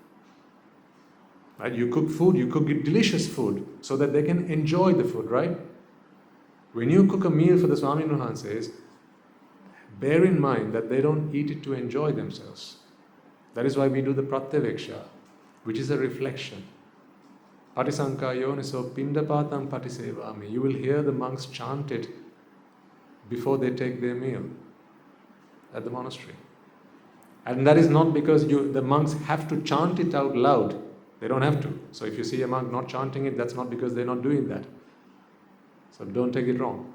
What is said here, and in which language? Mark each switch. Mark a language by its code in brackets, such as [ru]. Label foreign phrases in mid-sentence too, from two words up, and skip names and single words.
[en] Right? You cook food, you cook delicious food, so that they can enjoy the food, right? When you cook a meal for the Swami Nuhanses, bear in mind that they don't eat it to enjoy themselves. That is why we do the Pratyaveksha, which is a reflection. [pi] Patisanka yoniso pindapatam patisevami. [en] You will hear the monks chant it before they take their meal at the monastery. And that is not because the monks have to chant it out loud. They don't have to. So if you see a monk not chanting it, that's not because they're not doing that. So don't take it wrong.